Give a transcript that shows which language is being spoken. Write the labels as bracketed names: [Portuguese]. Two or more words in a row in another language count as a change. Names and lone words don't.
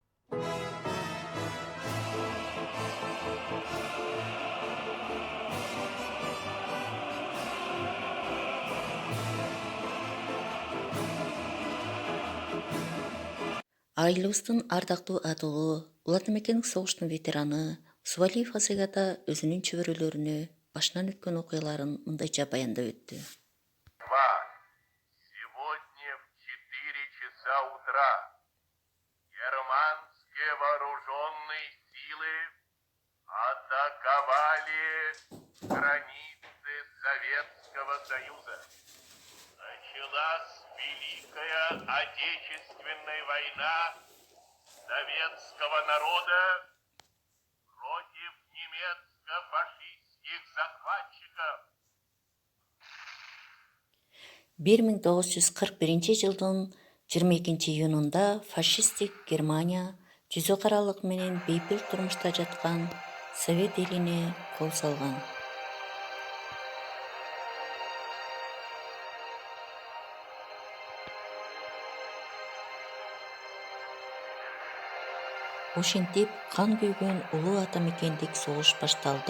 [Kyrgyz] Айылыбыздын ардактуу атолу, улан эмекендик согуштун ветераны Усубалиев Асек ата өзүнүн чөбөрөлөрүнө башынан өткөн окуяларын мындайча баяндап өттү. [Russian] Сегодня в 4 часа утра германские вооруженные силы атаковали границы Советского Союза. Началась Великая Отечественная война советского народа против немецко-фашистских захватчиков. [Kyrgyz] 1941 жылдын 22-июнунда фашисттик Германия жүзү каралык менен бейпил турмушта жаткан Совет элине кол салган. Ошентип кан күйгөн улуу ата мекендик согуш башталды.